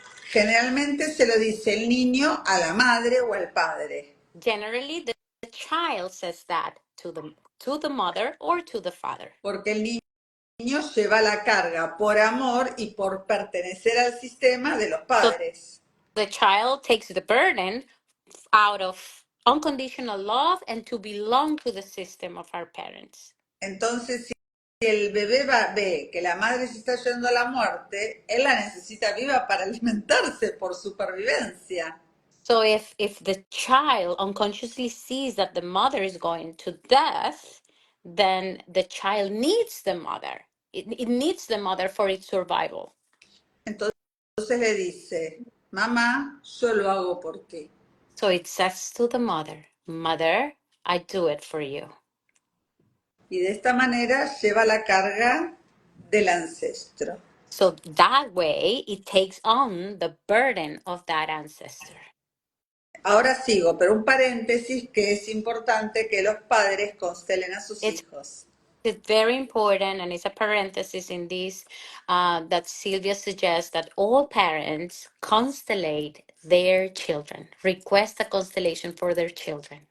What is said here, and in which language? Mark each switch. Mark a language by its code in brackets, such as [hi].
[es] Generalmente se lo dice el niño a la madre o al padre, [en] Generally, the child says that to the mother or to the father. [es] porque el niño lleva la carga por amor y por pertenecer al sistema de los [en] So [es] padres. [en] the child takes the burden out of unconditional love and to belong to the system of our parents. [es] Entonces, si el bebé ve que la madre se está yendo a la muerte, él la necesita viva para alimentarse por supervivencia. [en] So if the child unconsciously sees that the mother is going to death, then the child needs the mother. It needs the mother for its survival. [es] Entonces le dice, mamá, yo lo hago por ti. [en] So it says to the mother, Mother, I do it for you. [es] Y de esta manera lleva la carga del ancestro. [en] So that way it takes on the burden of that ancestor. [es] Ahora sigo, pero un paréntesis que es importante que los padres constelen a sus [en] It's [es] hijos. [en] It's very important, and it's a parenthesis in this that Sylvia suggests that all parents constellate their children, request a constellation for their children.